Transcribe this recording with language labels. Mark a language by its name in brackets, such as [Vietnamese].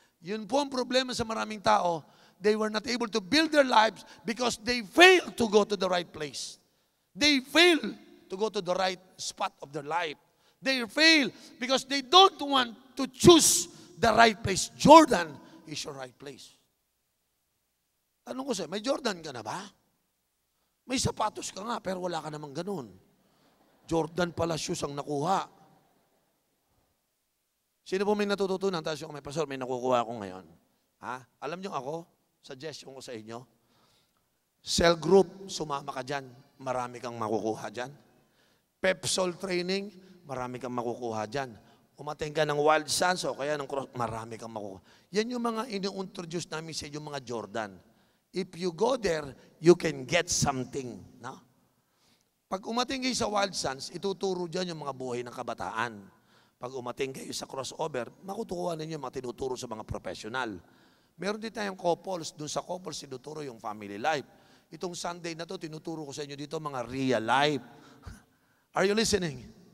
[Filipino] Yun po ang problema sa maraming tao. [English] They were not able to build their lives because they failed to go to the right place. They failed to go to the right spot of their life. They fail because they don't want to choose the right place. Jordan is your right place. [Filipino] Tanong ko sa'yo, may Jordan ka na ba? May sapatos ka nga, pero wala ka namang ganun. Jordan pala shoes ang nakuha. Sino po may natututunan? Tapos yung may pastor, may nakukuha ako ngayon. Ha? Alam niyo ako, suggestion ko sa inyo, cell group, sumama ka dyan, marami kang makukuha dyan. Pepsol training, marami kang makukuha dyan. Umating ka ng Wild Sons o kaya ng Cross, marami kang makukuha. Yan yung mga inu-introduce namin sa yung mga Jordan. [English] If you go there, you can get something. No? [Filipino] Pag umating kayo sa Wild Sons, ituturo dyan yung mga buhay ng kabataan. Pag umating kayo sa crossover, makutukuha ninyo yung mga tinuturo sa mga professional. Meron din tayong couples. Doon sa couples, tinuturo yung family life. Itong Sunday na to, tinuturo ko sa inyo dito mga real life. [English] Are you listening?